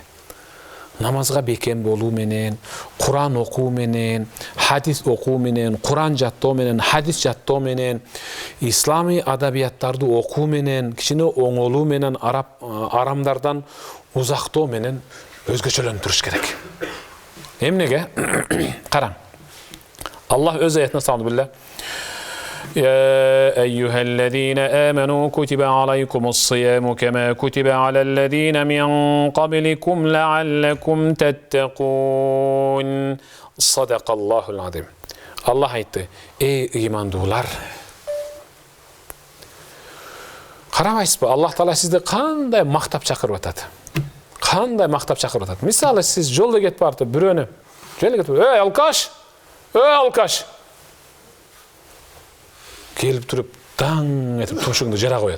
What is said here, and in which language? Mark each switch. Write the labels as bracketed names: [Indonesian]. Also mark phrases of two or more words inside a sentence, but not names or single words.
[Kyrgyz] Намазга бекем болуу менен, Куран окуу менен, хадис окуу менен, Куран жаттоо менен, хадис жаттоо менен, ислами адабияттарды окуу менен, кичине оңолуу менен, арамдардан узактоо менен өзгөчөлөнүп туруш керек. Эмнеге? Караң. Аллах өз аятына салды: [Arabic] يا أيها الذين آمنوا كتب عليكم الصيام كما كتب على الذين من قبلكم لعلكم تتقون صدق الله العظيم. [Kyrgyz] Allah aytты: ey ыймандуулар, карабайсызбы, Аллах Таала сизди кандай мактап чакырып атат. Кандай мактап чакырып атат. Мисалы, сиз жолдо кетип барып, бирөөнү эй алкаш келип туруп, таң этип тушуңду жара коет.